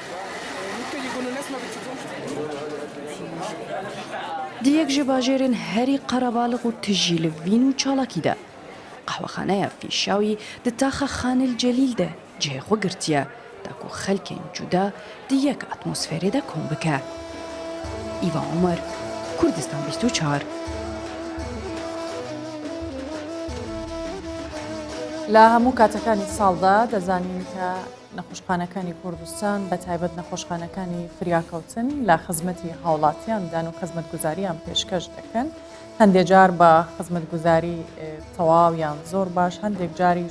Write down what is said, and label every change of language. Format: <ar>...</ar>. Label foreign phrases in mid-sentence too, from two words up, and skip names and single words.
<ku>Di yek ji bajêrên herî qerebalix û tijî li vîn û çalakî de. Qehwexaneya Fîşawî di taxa Xanil Celîl de cihê xwe girtiye da ku xelkên cuda di yek atmosfêrê de kom bike. Îvan Umer, Kurdistan 24.</ku> <ckb>لە هەموو کاتەکانی ساڵدا دەزانین کە نەخۆشخانەکانی کوردستان بە تایبەت نەخۆشخانەکانی فریاکەوتن لە خزمەتی هاوڵاتیاندان و خزمەتگوزاریان پێشکەش دەکەن هەندێک جار بە خزمەتگوزاری تەواو یان زۆر باش هەندێک جاریش</ckb>